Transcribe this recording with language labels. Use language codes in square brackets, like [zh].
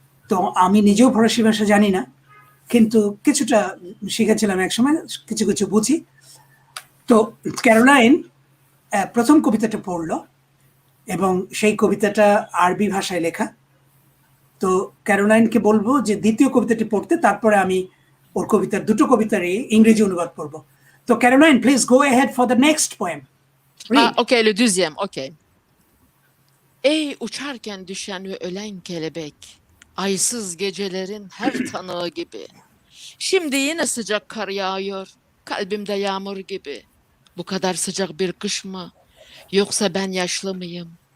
[bn] তো আমি নিজেও ফরাসি ভাষা জানি না, কিন্তু কিছুটা শিখেছিলাম একসময়, কিছু কিছু বুঝি। তো ক্যারোলাইন প্রথম কবিতাটা পড়লো এবং সেই কবিতাটা আরবি ভাষায় লেখা। তো ক্যারোলাইনকে বলবো যে দ্বিতীয় কবিতাটি পড়তে, তারপরে আমি ওর কবিতার দুটো কবিতারই ইংরেজি অনুবাদ পড়বো। [en] তো Caroline, please go ahead for the next poem. [fr] Ok, le deuxième, ok. [tr] Ey uçarken düşen ve ölen kelebek, aysız gecelerin her tanığı gibi. Şimdi yine sıcak kar yağıyor, kalbimde yağmur gibi. Bu kadar sıcak bir kış mı? Yoksa ben yaşlı mıyım?